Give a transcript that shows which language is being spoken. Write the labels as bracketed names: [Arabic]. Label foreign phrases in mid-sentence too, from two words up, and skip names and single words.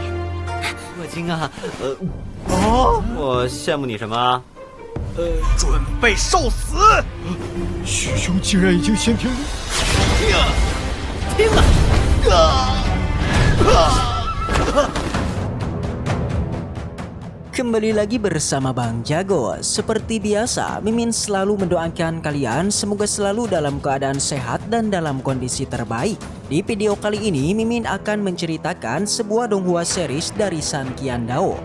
[Chinese] 霍金啊，我羡慕你什么？准备受死！许兄竟然已经先天了！听了。 [Indonesian] Kembali lagi bersama Bang Jago. Seperti biasa, Mimin selalu mendoakan kalian semoga selalu dalam keadaan sehat dan dalam kondisi terbaik. Di video kali ini, Mimin akan menceritakan sebuah donghua series dari San Qian Dao.